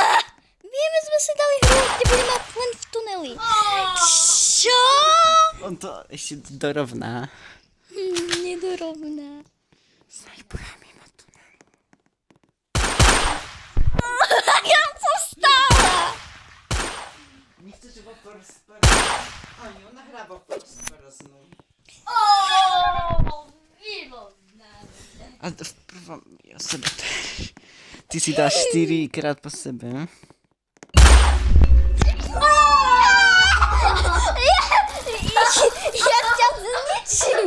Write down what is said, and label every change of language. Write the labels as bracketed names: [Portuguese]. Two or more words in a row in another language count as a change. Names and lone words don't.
[Slovak] Vieme, sme si dali hru, kde budeme len v tuneli. Čo? On to ešte dorovná. Nedorovná. Snajpujeme na tunel. Ja som stála. Nechcete vo [English] first person? [Slovak] Ani ona hrá vo [English] first person. [Slovak] A v prvom ja sebe też. Ty si dáš 4 krát po sebe. Ja ťa zničím.